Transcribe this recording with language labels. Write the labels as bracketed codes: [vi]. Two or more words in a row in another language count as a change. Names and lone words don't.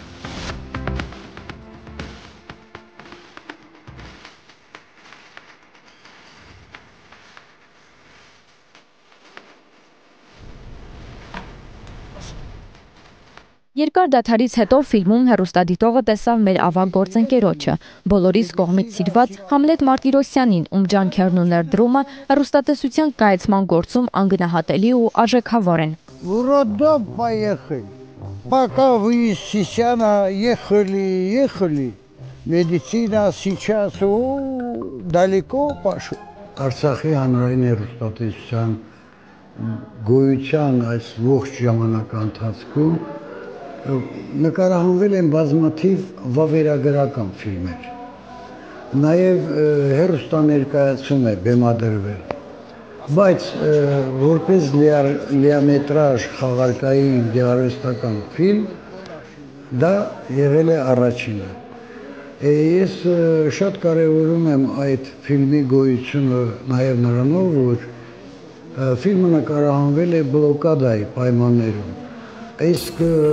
[hy] Երկար դադարից հետո ֆիլմում հեռուստադիտողը տեսավ մեր ավագ գործընկերոջը, բոլորիս կողմից սիրված Համլետ Մարտիրոսյանին, ում ջանքերն ու ներդրումը հեռուստատեսության կայացման գործում անգնահատելի ու արժեքավոր են։ [ru] Роддом поехали. Пока вы сейчас ехали, медицина сейчас далеко пошла. [hy] Արցախի հանրային հեռուստատեսության գոյության այս ողջ ժամանակի ընթացքում նկարահանվել են բազմաթիվ վավերագրական ֆիլմեր, նաև հեռուստաներկայացում է բեմադրվել, բայց որպես լիամետրաժ խաղարկային գեղարվեստական ֆիլմ դա եղել է առաջինը։ Ես շատ կարևորում եմ այդ ֆիլմի գոյությունը նաև նրանով, որ ֆիլմը նկարահանվել է բլոկադայի պայմաններում։ Իսկ